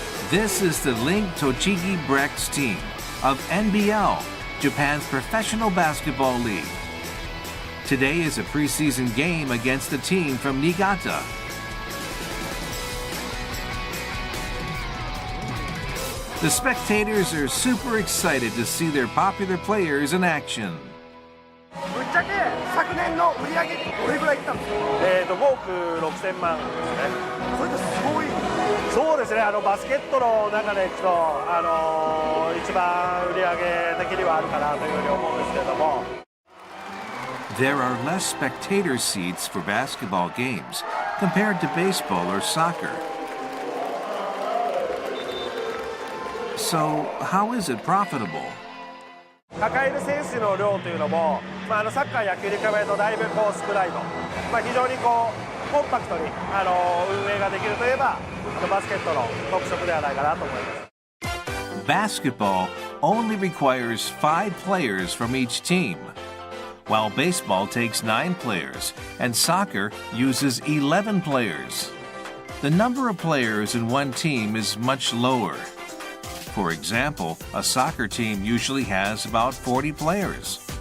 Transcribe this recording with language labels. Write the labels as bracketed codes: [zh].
[en] This is the Link Tochigi Brex team of NBL, Japan's professional basketball league. Today is a preseason game against a team from Niigata. The spectators are super excited to see their popular players in action. [ja] ぶっちゃけ昨年の売り上げどれぐらいいったんですか？5億6000万ですね。それってすごい。そうですね。バスケットの中でいくと一番売り上げ的にはあるかなというふうに思うんですけれども。 [en] There are less spectator seats for basketball games compared to baseball or soccer. So, how is it profitable? [ja] 抱える選手の量というのも、サッカー野球に比べるとだいぶ少ないと、非常にコンパクトに運営ができるといえばバスケットの特色ではないかなと思います。 [en] Basketball only requires 5 players from each team, while baseball takes 9 players and soccer uses 11 players. The number of players in one team is much lower. For example, a soccer team usually has about 40 players.